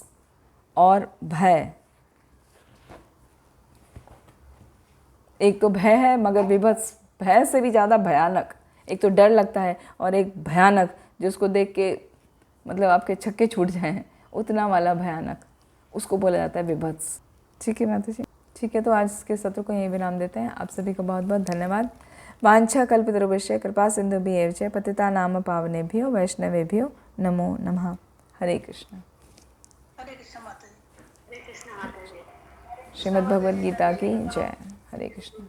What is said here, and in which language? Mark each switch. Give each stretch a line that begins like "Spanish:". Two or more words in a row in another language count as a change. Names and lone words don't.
Hindi: और भय, एक तो भय है मगर विभत्स भय से भी ज़्यादा भयानक। एक तो डर लगता है और एक भयानक, जिसको देख के मतलब आपके छक्के छूट जाएं, उतना वाला भयानक, उसको बोला जाता है विभत्स। ठीक है माता जी, ठीक है। तो आज के सत्र को यहीं विराम देते हैं। आप सभी का बहुत बहुत धन्यवाद।
Sanskrit: वांछा कल्पतरुभ्यश्च कृपा सिन्धुभ्येव च पतितानां पावनेभ्यो वैष्णवेभ्यो नमो नमः।
Hindi: हरे कृष्ण। हरे कृष्ण माता जी। हरे कृष्ण माता जी। श्रीमद् भगवद गीता की जय। हरे कृष्ण।